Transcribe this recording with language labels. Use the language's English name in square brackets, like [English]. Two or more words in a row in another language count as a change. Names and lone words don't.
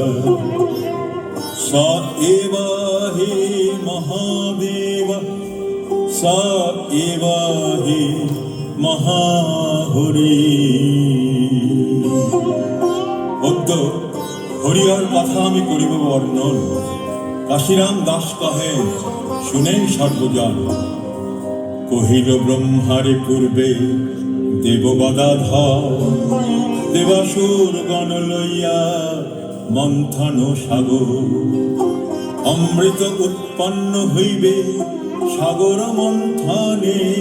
[Sanskrit] स एव हि महादेव स एव हि [Bangla] महाहरि অদ্য হরিহর কথা আমি করিব বর্ণন কাশীরাম দাস কহে শুনেন সর্বজন কহিল ব্রহ্মারে পূর্বে দেবগদাধর দেবাসুর গণ লইয়া মন্থন সাগর অমৃত উৎপন্ন হইবে সাগর মন্থনে